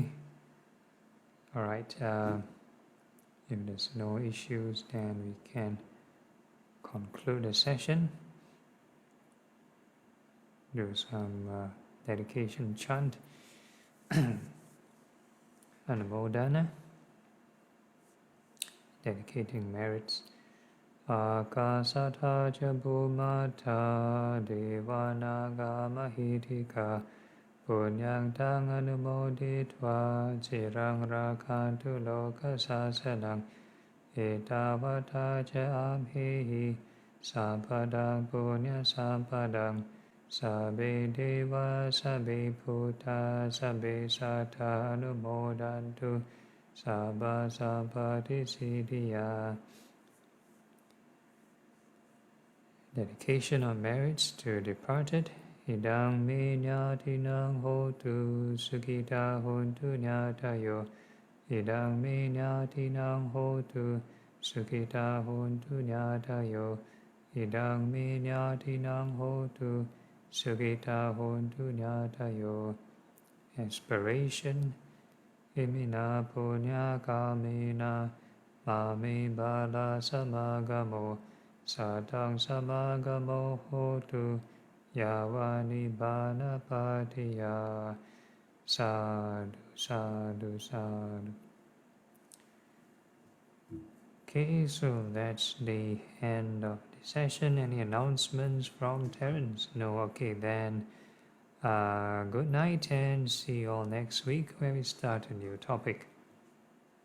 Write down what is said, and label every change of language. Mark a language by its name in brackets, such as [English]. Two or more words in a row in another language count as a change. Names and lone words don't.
[English] All right, if there's no issues, then we can conclude the session. Do some dedication chant. Anumodana. Dedicating merits. [Pali] Akasata ca bhumata devanaga mahitika Punyang tang anumoditva cirang rakantu loka sasanang etavata ca abhihi sampadang punya sampadang sabbe deva sabbe bhuta sabbe sattva anumodantu sabba sampati siddhya. [English] Dedication of merits to departed. [Pali] Idang me nyatinang hotu sukita hontu nyatayo. Idang me nyatinang hotu sukita hontu nyatayo. Idang me nyatinang hotu sukita hontu nyatayo. [English] Aspiration. [Pali] Imina punya kamena mame bala samagamo. Satang samagamo hotu yavani bana patiya. Sadhu, sadhu, sadhu. [English] Okay, so that's the end of the session. Any announcements from Terence? No, okay, then good night and see you all next week where we start a new topic.